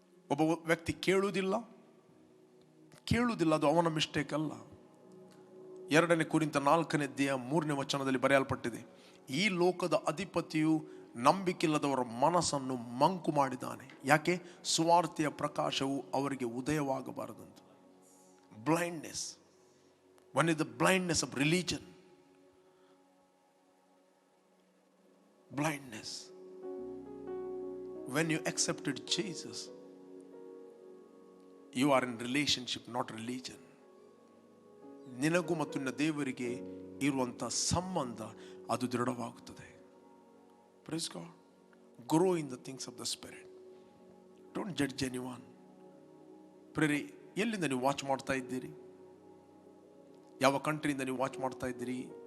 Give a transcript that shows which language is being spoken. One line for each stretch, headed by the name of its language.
Kannada: ಒಬ್ಬ ವ್ಯಕ್ತಿ ಕೇಳುವುದಿಲ್ಲ, ಅದು ಅವನ ಮಿಸ್ಟೇಕ್ ಅಲ್ಲ. 2 ಕೊರಿಂಥ 4:3 ಬರೆಯಲ್ಪಟ್ಟಿದೆ, ಈ ಲೋಕದ ಅಧಿಪತಿಯು ನಂಬಿಕೆಯಿಲ್ಲದವರ ಮನಸ್ಸನ್ನು ಮಂಕು ಮಾಡಿದ್ದಾನೆ. ಯಾಕೆ? ಸುವಾರ್ತೆಯ ಪ್ರಕಾಶವು ಅವರಿಗೆ ಉದಯವಾಗಬಾರದಂತ.
English: Blindness. One is the blindness of religion. Blindness. When you accepted Jesus, you are in relationship, not religion.
Kannada: ನಿನಗೂ ಮತ್ತು ನಿನ್ನ ದೇವರಿಗೆ ಇರುವಂಥ ಸಂಬಂಧ ಅದು ದೃಢವಾಗುತ್ತದೆ.
English: Praise God. Grow in the things of the Spirit. Don't judge anyone.
Kannada: ಪ್ರೇರೆ, ಎಲ್ಲಿಂದ ನೀವು ವಾಚ್ ಮಾಡ್ತಾ ಇದ್ದೀರಿ? ಯಾವ ಕಂಟ್ರಿಯಿಂದ ನೀವು ವಾಚ್ ಮಾಡ್ತಾ ಇದ್ದೀರಿ?